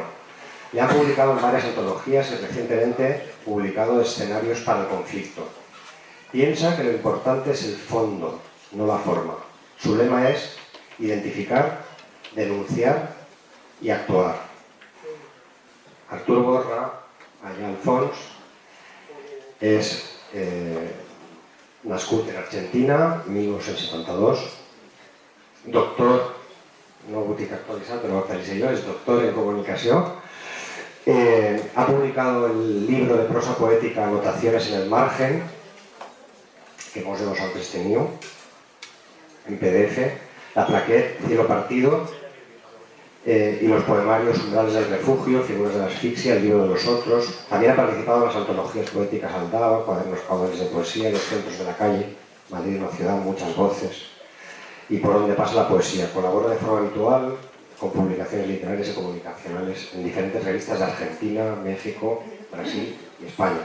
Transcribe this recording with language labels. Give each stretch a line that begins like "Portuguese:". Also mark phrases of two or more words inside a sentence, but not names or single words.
Spanish: Le ha publicado en varias antologías y recientemente publicado Escenarios para el conflicto. Piensa que lo importante es el fondo, no la forma. Su lema es identificar, denunciar y actuar.
Catalan: Arturo Borra, allá al fons, és nascut en Argentina, 1972, doctor, no ho puc actualitzar, però ho actualitzaré jo, és doctor en comunicació.
Spanish: Ha publicado el libro de prosa poética Anotaciones en el margen,
Catalan: que molts de vosaltres teniu, en PDF, la plaquet
Spanish: Cielo partido, y los poemarios Umbrales del refugio, Figuras de la asfixia, El libro de los otros. También ha participado en las antologías poéticas Aldaba, Cuadernos caudales de poesía, Los centros de la calle, Madrid, una ciudad, muchas voces, y Por donde pasa la poesía. Colabora de forma habitual con publicaciones literarias y comunicacionales en diferentes revistas de Argentina, México, Brasil y España.